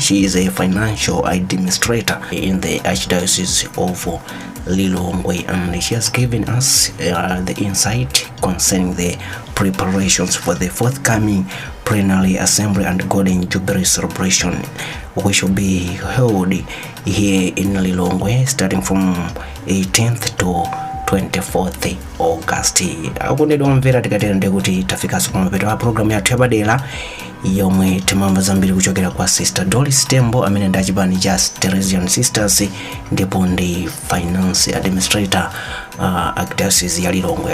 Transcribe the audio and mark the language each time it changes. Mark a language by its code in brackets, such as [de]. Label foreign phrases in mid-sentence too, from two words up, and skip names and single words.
[en] She is a financial administrator in the Archdiocese of Lilongwe, and she has given us the insight concerning the preparations for the forthcoming Plenary Assembly and Golden Jubilee celebration, which will be held here in Lilongwe starting from 18th to 24th August. [ny] Akondedwa omvera tikatende kuti tafika kumapeto wa program yathu yapadera yomwe timamva zambiri kuchokera kwa Sister Doris Tembo amene ndi achipani cha Teresian Sisters ndipo ndi [en] finance administrator [ny] Archdiocese ya Lilongwe.